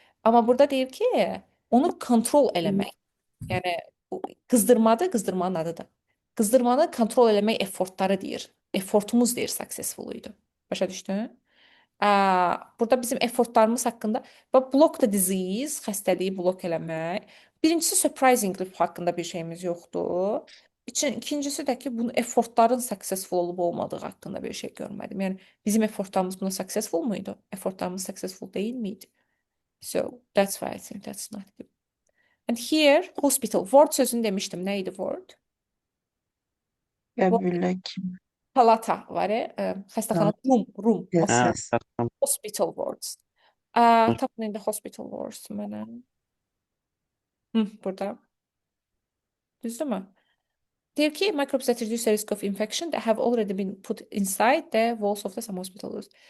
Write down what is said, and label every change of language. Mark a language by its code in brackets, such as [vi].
[az] Amma burada deyir ki, onu kontrol eləmək. Yəni bu qızdırmadır, qızdırmanın adıdır. Qızdırmanı kontrol eləmək effortları deyir. Effortumuz deyir successful idi. Başa düşdün? Burada bizim effortlarımız haqqında [en] block the disease, [az] xəstəliyi blok eləmək. Birincisi surprisingly haqqında bir şeyimiz yoxdur. İkincisi də ki, bunun effortların successful olub olmadığı haqqında bir şey görmədim. Yəni bizim effortlarımız buna successful muydu? [tr] Effortlarımız successful değil miydi? [en] So that's why I think that's not good. And here hospital ward [az] sözünü demişdim. Neydi [en] ward? [az] Qəbullə kim? palata var, xəstəxana, room, [en] Yes, Ha, yes. [az] tamam. [en] hospital wards. [az] Tapın indi hospital wards mənə. Burada. Düzdürmü? Deyir ki, [en] microbes that reduce the risk of infection that have already been put inside the walls of the some hospitals.